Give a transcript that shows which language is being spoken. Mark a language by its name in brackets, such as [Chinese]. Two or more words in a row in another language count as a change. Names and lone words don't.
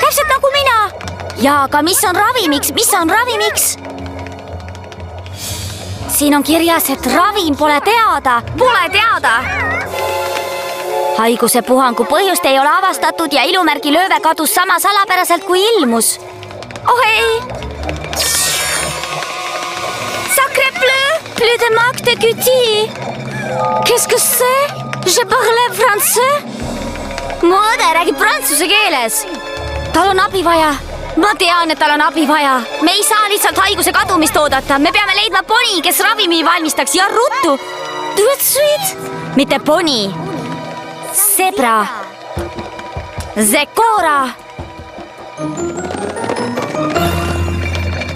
[Estonian] Täpselt nagu mina. Ja aga mis on ravimiks? Siin on kirjas, et ravim pole teada. Haiguse puhangu põhjust ei ole avastatud ja ilumärgi lööve kadus sama salapäraselt kui ilmus. Oh ei! [French] Sacré plus de manque de cutie. Qu'est-ce que c'est? Je parle français. [Estonian] Mu õde räägib prantsuse keeles. Tal on abi vaja. Ma tean, et tal on abi vaja. Me ei saa lihtsalt haiguse kadumist oodata. Me peame leidma poni, kes ravimi valmistaks ja ruttu. [French] Tout de suite. [Estonian] Mitte poni. Zebra. Zekora.